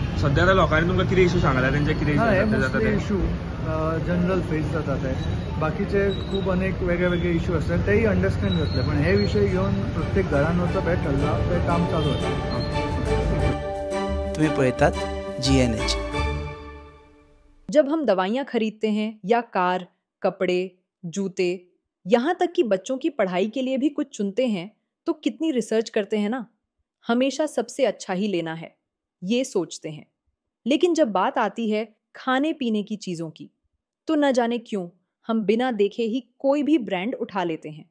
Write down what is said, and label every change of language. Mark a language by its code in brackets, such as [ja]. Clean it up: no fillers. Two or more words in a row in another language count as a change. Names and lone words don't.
[kok] सध्या त्या लोकांनी तुमकां कितें इशू सांगला तेंचे कितें जाता ते इशू [en] general face [kok] जाता ते. बाकीचे खूब अनेक वेगळे वेगळे इशू आसतात तेही अंडरस्टँड जातले. पण हे विशय घेवन प्रत्येक घरान वचप हे ठरलां. तें काम चालू आसा. तुम्ही पळयतात GNH. [hi] जब हम दवाइयाँ खरीदते हैं या कार, कपड़े, जूते, यहाँ तक कि बच्चों की पढ़ाई के लिए भी कुछ चुनते हैं तो कितनी रिसर्च करते हैं ना. हमेशा सबसे अच्छा ही लेना है ये सोचते हैं. लेकिन जब बात आती है खाने पीने की चीज़ों की तो न जाने क्यों हम बिना देखे ही कोई भी ब्रांड उठा लेते हैं.